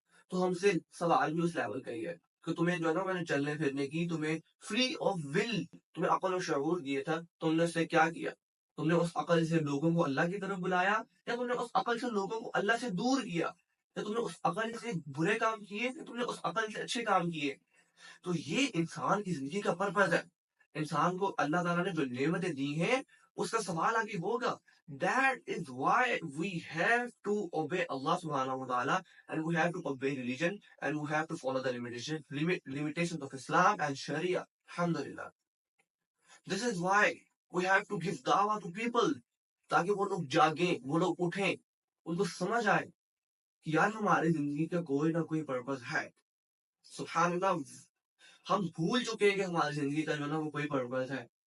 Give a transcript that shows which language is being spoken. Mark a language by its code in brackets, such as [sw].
[ur] تو ہم سے سوال بھی اس لیول کا ہی ہے کہ تمہیں جو ہے نا میں نے چلنے پھرنے کی، تمہیں فری آف ول، تمہیں عقل و شعور دیے تھا، تم نے اس سے کیا کیا؟ تم نے اس عقل سے لوگوں کو اللہ کی طرف بلایا یا تم نے اس عقل سے لوگوں کو اللہ سے دور کیا؟ یا تم نے اس عقل سے برے کام کیے یا تم نے اس عقل سے اچھے کام کیے؟ تو یہ انسان کی زندگی کا پرپز ہے. انسان کو اللہ تعالیٰ نے جو نعمتیں دی ہیں اس کا سوال آگے ہوگا. [en] That is why we have to obey Allah subhanahu wa ta'ala, and we have to obey religion, and we have to follow the limitations of Islam and Sharia. [ar] Alhamdulillah. [en] This is why we have to give dawah to people, [ur] تاکہ وہ لوگ جاگیں، وہ لوگ اٹھیں، ان کو سمجھ آئے کہ یار ہماری زندگی کا کوئی نہ کوئی پرپز ہے. سبحان اللہ، ہم بھول چکے ہیں کہ ہماری زندگی کا جو ہے نا وہ کوئی پرپز ہے.